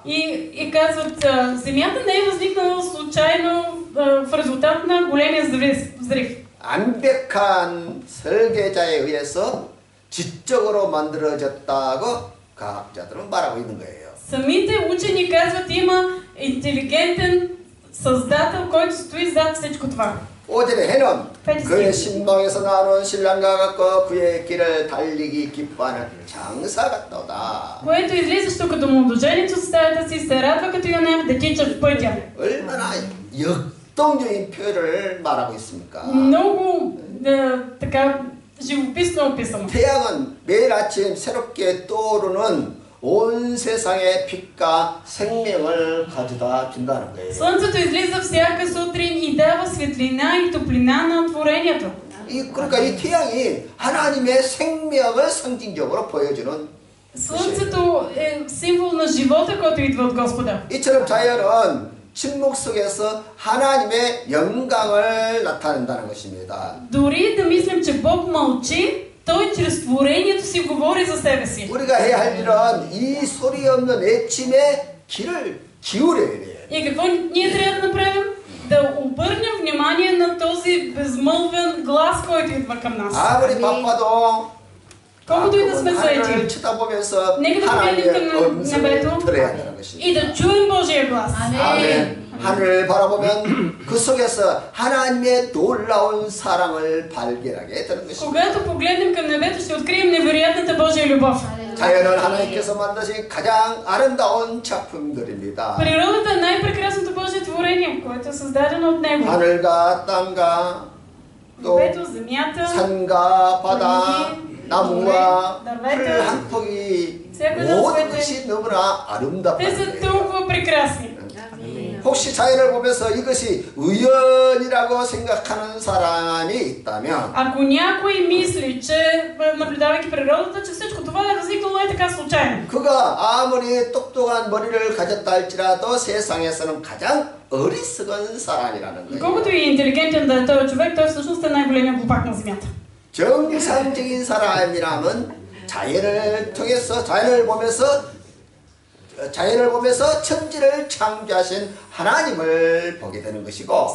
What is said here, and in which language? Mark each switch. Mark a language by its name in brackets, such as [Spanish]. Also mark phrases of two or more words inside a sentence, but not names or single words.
[Bulgarian] И казват, Земята не е възникнала случайно в резултат на големия взрив. [Korean] 완벽한 설계자에 의해서 지적으로 만들어졌다고 과학자들은 말하고 있는 거예요. [Bulgarian] Самите учени казват, има интелигентен създател, който стои зад всичко това. [Korean] 오전에 해는 그의 신방에서 나오는 신랑과 같고 그의 길을 달리기 기뻐하는 장사 같도다. [Bulgarian] Което излизащо като младоженец от стаята си, се радва като юнак да тича в пътя. [Korean] 얼마나 역동적인 표현을 말하고 있습니까? [Bulgarian] Много така живописно описано. [Korean] 태양은 매일 아침 새롭게 떠오르는 온 세상의 빛과 생명을 가져다 준다는 거예요. [Bulgarian] Слънцето излиза всяка сутрин и дава светлина и топлина на творението. [Korean] 그러니까 이 태양이 하나님의 생명을 상징적으로 보여주는 [Bulgarian] Слънцето е символ на живота, който идва от Господа. [Korean] 이처럼 자연은 침묵 속에서 하나님의 영광을 나타낸다는 것입니다. [Bulgarian] Дори да мислим, че Бог мълчи, Той чрез творението си говори за себе си. [Korean] 우리가 해야 할 일은 이 소리 없는 애침에 귀를 기울여야 돼요. [Bulgarian] И какво ние трябва да направим? Да обърнем внимание на този безмълвен глас, който идва към нас. [Korean] 아무리 바빠도 [Bulgarian] Колкото и да сме заети, [Korean] 하늘을 쳐다보면서 [Bulgarian] нека да погледнем [Korean] 하나님의 [Bulgarian] към [Korean] 음성을 [Bulgarian] небето [Korean] 들어야 되는 것입니다. [Bulgarian] и да чуем Божия глас. [Korean] 아멘. 하늘을 바라보면 그 속에서 하나님의 놀라운 사랑을 발견하게 되는 것입니다. [Bulgarian] Когато погледнем към небето, ще открием невероятната Божия любов. [Korean] 자연은 하나님께서 만드신 가장 아름다운 작품들입니다. [Bulgarian] Природата е най-прекрасното Божие творение, което е създадено от Него. [Korean] 하늘과 땅과 또 [Bulgarian] Небето, земята, [Korean] 산과 바다, 나무와 풀 [Bulgarian] дървета, [Korean] 한 폭이 [Bulgarian] всяко [Korean] 모든 [Bulgarian] едно [Korean] 것이 [Bulgarian] цвете. [Korean] 너무나 [Bulgarian] Те [Korean] 아름답다는 [Bulgarian] са [Korean] 거예요. [Bulgarian] толкова прекрасни. [Korean] 혹시 자연을 보면서 이것이 우연이라고 생각하는 사람이 있다면 [Bulgarian] Ако някой мисли, че наблюдавайки природата, че всичко това е възникнало е така случайно. [Korean] 그가 아무리 똑똑한 머리를 가졌다 할지라도 세상에서는 가장 어리석은 사람이라는 거예요. [Bulgarian] Колкото и интелигентен да е този човек, той всъщност е най-големия глупак на земята. [Korean] 정상적인 사람이라면 자연을 보면서 천지를 창조하신 하나님을 보게 되는 것이고